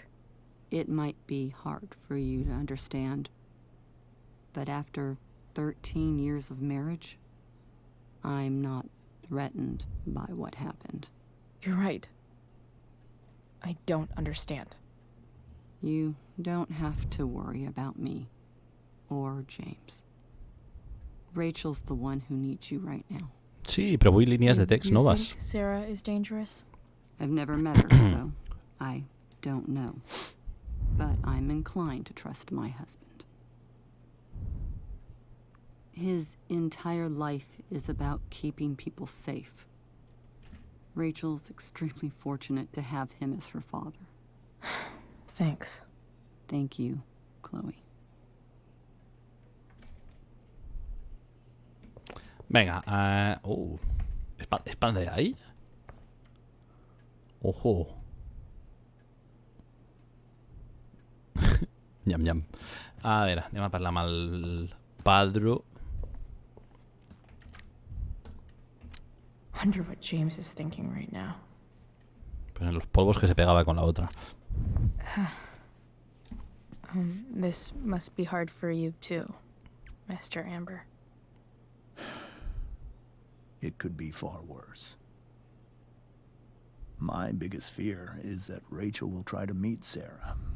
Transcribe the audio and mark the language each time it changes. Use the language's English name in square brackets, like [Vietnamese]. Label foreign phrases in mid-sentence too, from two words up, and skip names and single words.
[English] It might be hard for you to understand, but after 13 years of marriage, I'm not threatened by what happened. You're right. I don't understand. You don't have to worry about me or James. Rachel's the one who needs you right now. [Catalan] Sí, però vull línies de text [English] You [Catalan] noves. [English] think Sarah is dangerous? I've never met her, so I don't know. But I'm inclined to trust my husband. His entire life is about keeping people safe. Rachel's extremely fortunate to have him as her father. Thanks. Thank you, Chloe. [Spanish] Venga, ¿es pan de ahí? Ojo. Nyam, nyam. [Catalan] A veure, anem a parlar amb el Padro. [English] Wonder what James is thinking right now. [Spanish] Pues en los polvos que se pegaba con la otra. [English] This must be hard for you too, Master Amber. It could be far worse. My biggest fear is that Rachel will try to meet Sarah.